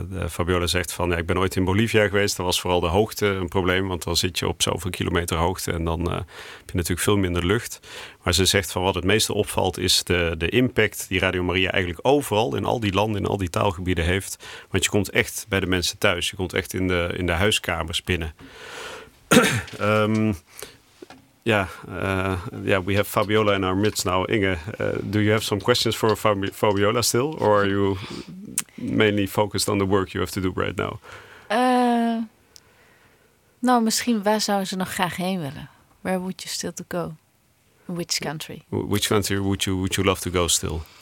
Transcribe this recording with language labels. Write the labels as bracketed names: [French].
[Dutch] Fabiola zegt van, ja, ik ben ooit in Bolivia geweest. Dat was vooral de hoogte een probleem, want dan zit je op zoveel kilometer hoogte en dan heb je natuurlijk veel minder lucht. Maar ze zegt van, wat het meeste opvalt is de impact die Radio Maria eigenlijk overal in al die landen, in al die taalgebieden heeft. Want je komt echt bij de mensen thuis. Je komt echt in de huiskamers binnen. [English] Yeah, we have Fabiola in our midst now. Inge, do you have some questions for Fabiola still? Or are you mainly focused on the work you have to do right now? [Dutch] Nou, misschien waar zou ze nog graag heen willen? [English] Where would you still to go? Which country? Which country would you love to go still?